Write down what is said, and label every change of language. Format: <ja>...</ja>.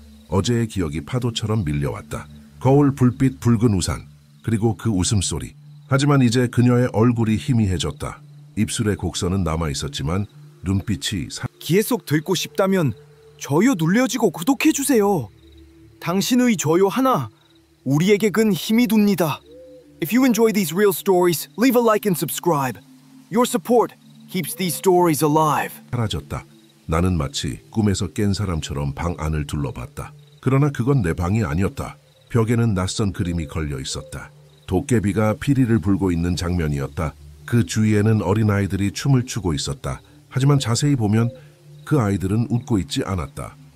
<ko>어제의 기억이 파도처럼 밀려왔다. 거울, 불빛, 붉은 우산, 그리고 그 웃음소리. 하지만 이제 그녀의 얼굴이 희미해졌다. 입술의 곡선은 남아있었지만 눈빛이 계속 듣고 싶다면 좋아요 눌러주고 구독해주세요. 당신의 좋아요 하나 우리에게 큰 힘이 됩니다.</ko> <en>If you enjoy these real stories, leave a like and subscribe. Your support keeps these stories alive.</en> <ko>사라졌다. 나는 마치 꿈에서 깬 사람처럼 방 안을 둘러봤다. 그러나 그건 내 방이 아니었다. 벽에는 낯선 그림이 걸려 있었다. 도깨비가 피리를 불고 있는 장면이었다. 그 주위에는 어린아이들이 춤을 추고 있었다. 하지만 자세히 보면 그 아이들은 웃고 있지 않았다.</ko>